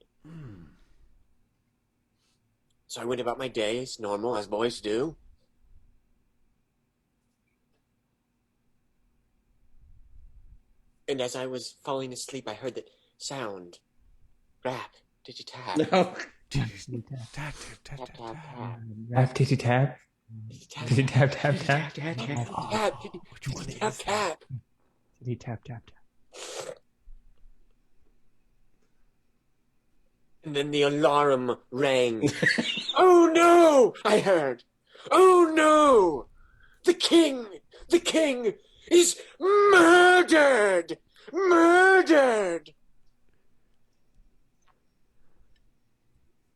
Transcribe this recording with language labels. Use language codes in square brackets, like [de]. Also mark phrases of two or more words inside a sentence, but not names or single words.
[en] So I went about my days, normal, as boys do. And as I was falling asleep, I heard that sound. Rap. Did you tap? No. Tat tat tat Tap, tat. tap, tap. Rap, titty, tap. Tap, Titty, tap, tap, tap, tap. tap, tap, tap, tap. Titty tap tap tap. And then the alarm rang. Oh no! I heard. Oh no! The king is murdered! Murdered!